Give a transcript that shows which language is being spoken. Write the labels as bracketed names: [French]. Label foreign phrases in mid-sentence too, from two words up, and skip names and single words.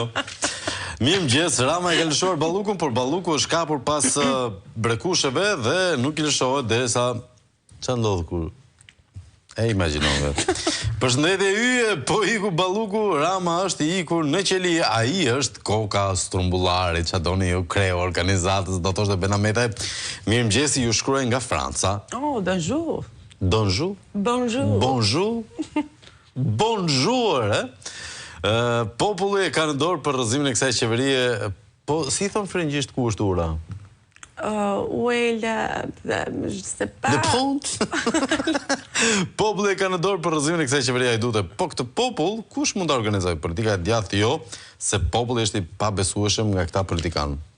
[Albanian] Mirëmëngjes, Rama e ka lëshuar Ballukun, por Balluku është kapur pas brekusheve dhe nuk i lëshohet derisa çfarë ndodh kur e imagjinove. Përshëndetje yje, po iku Balluku, Rama është i ikur në qeli, ai është koka strumbullari, çfarë doni ju kreu organizatës, do thoshte Benameta. Mirëmëngjesi, ju shkruaj nga Franca. [French] Oh, bonjour. Bonjour. Bonjour. Bonjour. Bonjour, [Albanian] populli e ka në dorë për rrëzimin e kësaj qeverie, po si thon frëngjisht ku është ura? [French] The pont. [Albanian] Populli e ka në dorë për rrëzimin e kësaj qeverie, ai duhet. Po këtë popull kush mund ta organizojë? Politika e djathtë jo, se populli është i pabesueshëm nga këta politikanë.